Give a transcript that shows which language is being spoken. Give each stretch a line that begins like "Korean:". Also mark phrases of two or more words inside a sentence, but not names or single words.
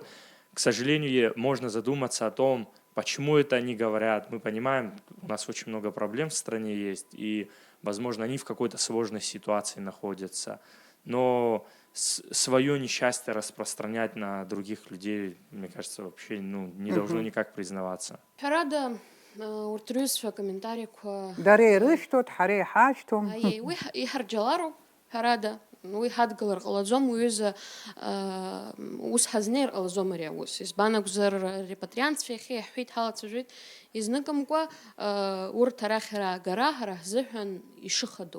Russian: К сожалению, можно задуматься о том, почему это они говорят. Мы понимаем, у нас очень много проблем в стране есть, и, возможно, они в какой-то сложной ситуации находятся. Но свое несчастье распространять на других людей, мне кажется, вообще не должно никак признаваться.
Abkhazian: Ҳәарада, урҭ рҩызцәа акомментариақәа Дара ирышәҭоит, ҳара иҳашәҭом. уи иҳарџьалароуп, ҳәарада. Уи ҳадгылар ҟалаӡом, уҩыза ус ҳазнеир ҟалаӡом ари аус. Избан акәзар репатриантцәа иахьа иаҳҳәеит, ҳалацәажәеит, изныкымкәа урҭ арахь раагара ҳара ҳзыҳәан ишыхадоу.